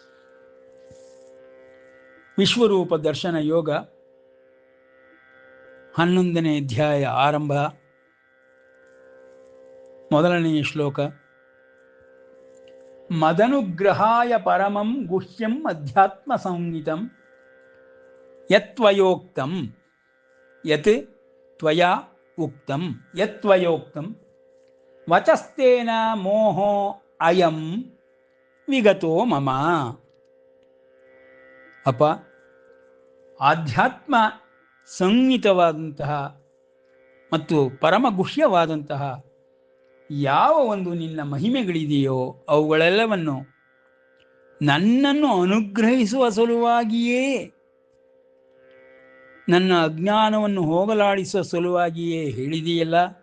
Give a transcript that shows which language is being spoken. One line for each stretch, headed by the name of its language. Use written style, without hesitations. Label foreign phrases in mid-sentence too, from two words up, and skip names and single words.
Kannada: ವಿಶ್ವರೂಪ ದರ್ಶನ ಯೋಗ 11ನೇ ಅಧ್ಯಾಯ ಆರಂಭ. ಮೊದಲನೆಯ ಶ್ಲೋಕ.
Sanskrit: ಮದನುಗ್ರಹಾಯ ಪರಮಂ ಗುಹ್ಯಂ ಅಧ್ಯಾತ್ಮ ಸಂಹಿತಂ ಯತ್ವಯೋಕ್ತಂ ಯತ್ ತ್ವಯಾ ಉಕ್ತಂ ಯತ್ವಯೋಕ್ತಂ ವಚಸ್ತೇನ ಮೋಹೋ ಅಯಂ ವಿಗತೋ ಮಮ.
Kannada: ಅಪ, ಆಧ್ಯಾತ್ಮ ಸಂಹಿತವಾದಂತಹ ಮತ್ತು ಪರಮಗುಹ್ಯವಾದಂತಹ ಯಾವ ಒಂದು ನಿನ್ನ ಮಹಿಮೆಗಳಿದೆಯೋ ಅವುಗಳೆಲ್ಲವನ್ನು ನನ್ನನ್ನು ಅನುಗ್ರಹಿಸುವ ಸಲುವಾಗಿಯೇ, ನನ್ನ ಅಜ್ಞಾನವನ್ನು ಹೋಗಲಾಡಿಸುವ ಸಲುವಾಗಿಯೇ ಹೇಳಿದೆಯಲ್ಲ.